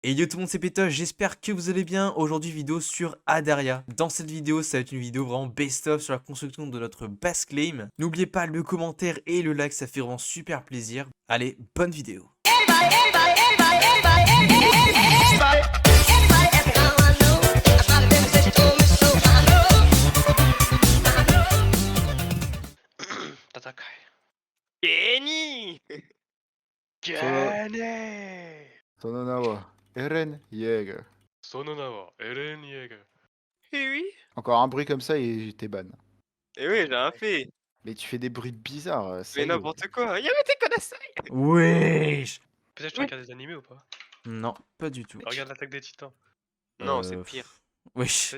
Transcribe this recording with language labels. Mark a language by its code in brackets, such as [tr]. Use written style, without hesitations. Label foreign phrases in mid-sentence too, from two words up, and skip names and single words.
[fr] Et yo tout le monde, c'est Pétoche, j'espère que vous allez bien. Aujourd'hui vidéo sur Adaria. Dans cette vidéo, ça va être une vidéo vraiment best-of sur la construction de notre base claim. N'oubliez pas le commentaire et le like, ça fait vraiment super plaisir. Allez, bonne vidéo. Tatakai. Kenny! Kenny! [ja] その名はエレン・イェーガー。その名は、エレン・イェーガー. [fr] Eh oui! Encore un bruit comme ça et t'es ban. Eh oui, j'ai rien fait. Mais tu fais des bruits bizarres, ça Mais y est. n'importe quoi. [ja] やめてください! [fr] Wesh. Peut-être que tu Oui. regardes des animés ou pas? Non, pas du tout. Regarde l'attaque des titans. Non, c'est Euh, pire. Wesh.